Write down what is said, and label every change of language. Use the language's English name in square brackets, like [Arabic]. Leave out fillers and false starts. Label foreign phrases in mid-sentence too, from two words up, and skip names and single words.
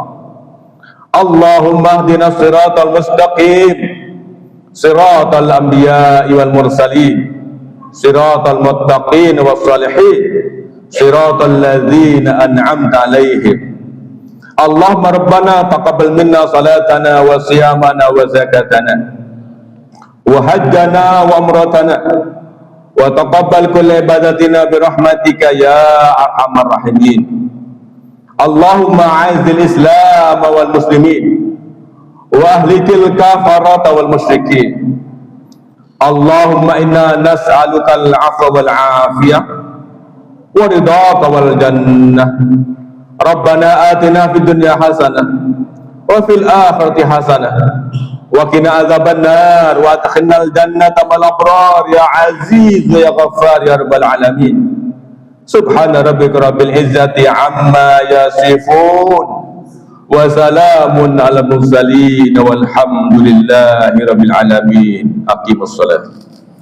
[Arabic] اللهم اهدنا الصراط المستقيم صراط الأنبياء والمرسلين صراط المتقين والصالحين صراط الذين أنعمت عليهم. اللهم ربنا تقبل منا صلاتنا وصيامنا وزكاتنا وحجنا وعمرتنا وتقبل كل عبادتنا برحمتك يا أرحم الراحمين. اللهم أعز الإسلام والمسلمين وأهلك الكفرة والمشركين. اللهم إنا نسألك العفو والعافية ورضاك والجنة. ربنا آتنا في الدنيا حسنة وفي الآخرة حسنة وقنا عذاب النار وأدخلنا الجنة مع الأبرار يا عزيز يا غفار يا رب العالمين. سبحان ربك رب العزة عما يصفون وسلام على المرسلين والحمد لله رب العالمين. أقيموا الصلاة.